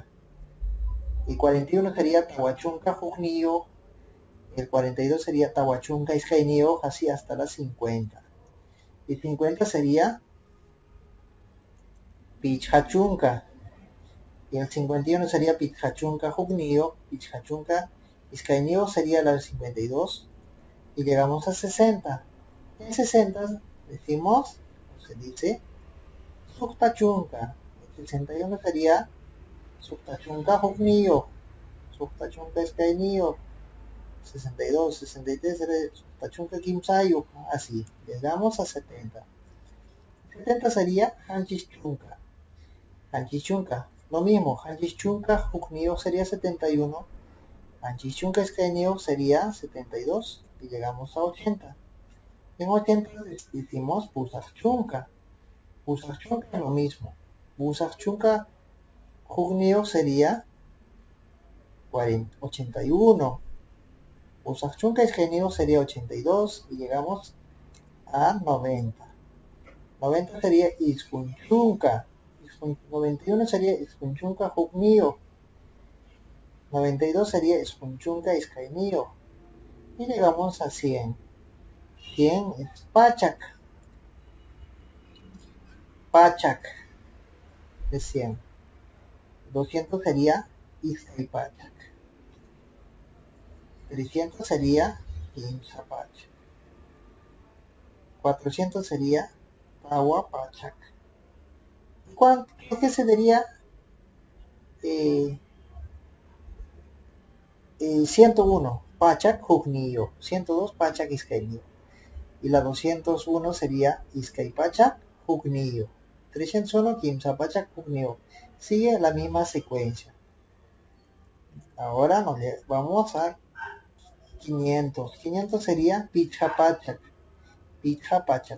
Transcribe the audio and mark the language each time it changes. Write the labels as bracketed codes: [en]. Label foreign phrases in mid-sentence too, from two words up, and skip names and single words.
[es] Y 41 sería [qu] tawa chunka hukniyo. [es] El 42 sería [qu] tawa chunka iskay [es] así hasta las 50. Y 50 sería pichhachunka. Y el 51 sería pichhachunka hukniyo. [qu] Pichhachunka iskay [es] sería la 52. Y llegamos a 60. En 60 decimos, se dice, suktachunka. El 61 sería suktachunka hukniyo. [qu] Suktachunka iskay 62, 63 sería suktachunka kimsayu. [es] Así, llegamos a 70. 70 sería [qu] hanchis chunka. Hanchis chunka. [es] Lo mismo, [qu] hanchis chunka hukniyo sería 71. Hanchis chunka iskay sería 72. [es] Y llegamos a 80. En 80 decimos [qu] pusaq chunka. Pusaq chunka [es] es lo mismo. [qu] Pusaq chunka hukniyo sería 81. Pusaq chunka iskay sería 82. [es] Y llegamos a 90. 90 sería [qu] iskun chunka. 91 sería iskun chunka hukniyo. 92 sería iskun chunka iskay. [es] Y llegamos a 100. 100 es pachak. Pachak es 100. [qu] 200 sería iskay pachak. 300 sería kimsa pachak. 400 sería tawa pachak. [es] ¿Qué sería 101? [qu] Pachak hukniyo. 102 pachak iskay. [es] Y la 201 sería [qu] iskay pachak hukniyo. 301 kimsa pachak hukniyo. [es] Sigue la misma secuencia. Ahora nos vamos a 500. [qu] 500 sería picha pachak. Picha pachak.